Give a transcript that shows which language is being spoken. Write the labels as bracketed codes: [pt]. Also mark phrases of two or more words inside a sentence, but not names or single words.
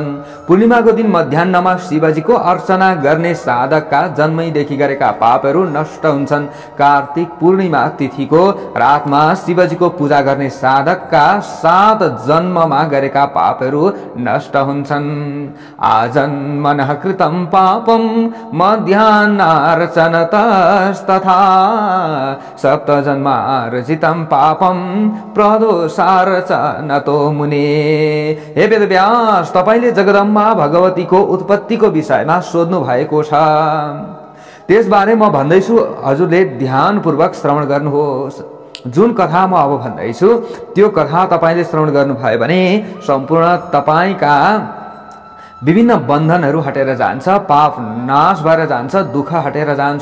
[ne] पूर्णिमाको दिन मध्याह्नमा शिवजीको अर्चना गर्ने साधकका जन्मैदेखि गरेका पापहरू नष्ट हुन्छन्। कार्तिक पूर्णिमा तिथिको रातमा शिवजीको पूजा गर्ने साधकका 7 जन्ममा गरेका पापहरू नष्ट हुन्छन्। [sa] आजन्मनः कृतं पापं मध्याह्नार्चनतस्तथा सप्त जन्मार्जितं पापं प्रदोषार्चनतो मुने। [ne] हे वेदव्यास, तपाईले जगदम्बा भगवतीको उत्पत्तिको विषयमा सोध्नु भएको छ। त्यसबारे म भन्दैछु, हजुरले ध्यानपूर्वक श्रवण गर्नुहोस्। जुन कथा म अब भन्दैछु त्यो कथा तपाईले श्रवण गर्नुभयो भने सम्पूर्ण तपाईका विभिन्न बन्धनहरू हटेर जान्छ, पाप नाश भएर जान्छ, दुःख हटेर जान्छ।